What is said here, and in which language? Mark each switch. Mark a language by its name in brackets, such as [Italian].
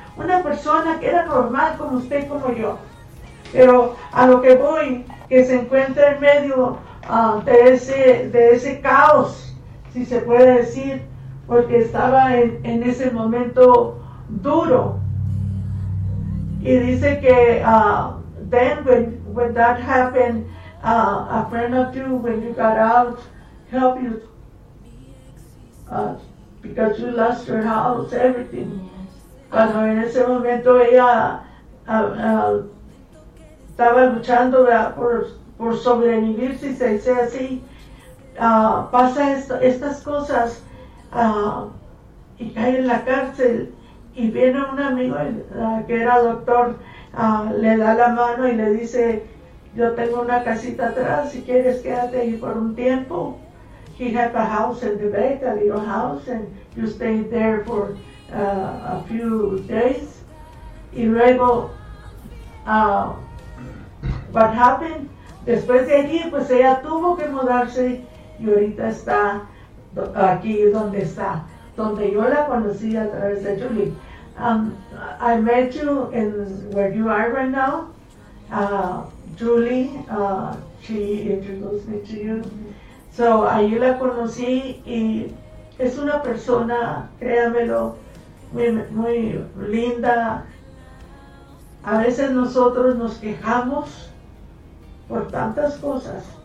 [Spanish] Una persona que era normal como usted, como yo. Pero a lo que voy, que se encuentra en medio de ese caos, si se puede decir, porque estaba en ese momento duro. Y dice que [English] then when that happened, a friend of you, when you got out, help you because you lost your house, everything. [Spanish] Cuando en ese momento ella estaba luchando por sobrevivir, si se dice así, pasa estas cosas, y cae en la cárcel, y viene un amigo que era doctor, le da la mano y le dice, yo tengo una casita atrás, si quieres quédate ahí por un tiempo. [English] He had a house in the back, a little house, and you stayed there for a few days. [Spanish] Y luego, [English] what happened? [Spanish] Después de allí, pues ella tuvo que mudarse, y ahorita está aquí donde está, donde yo la conocí a través de Julie. [English] I met you in where you are right now. Julie, she introduced me to you. [Spanish] So, ahí la conocí, y es una persona, créamelo, muy, muy linda. A veces nosotros nos quejamos por tantas cosas.